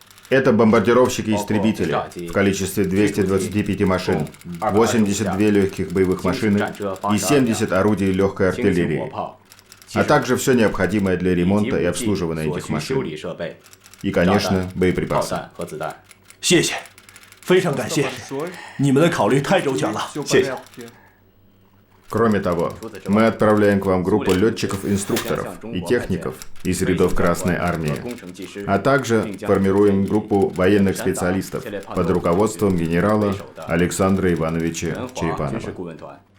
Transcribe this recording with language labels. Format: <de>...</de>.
<ru>Это бомбардировщики-истребители в количестве 225 машин, 82 легких боевых машины и 70 орудий легкой артиллерии, а также все необходимое для ремонта и обслуживания этих машин. И, конечно, боеприпасы.</ru> <zh>谢谢，非常感谢，你们的考虑太周全了，谢谢。</zh> <ru>Кроме того, мы отправляем к вам группу летчиков-инструкторов и техников из рядов Красной Армии, а также формируем группу военных специалистов под руководством генерала Александра Ивановича Черепанова.</ru>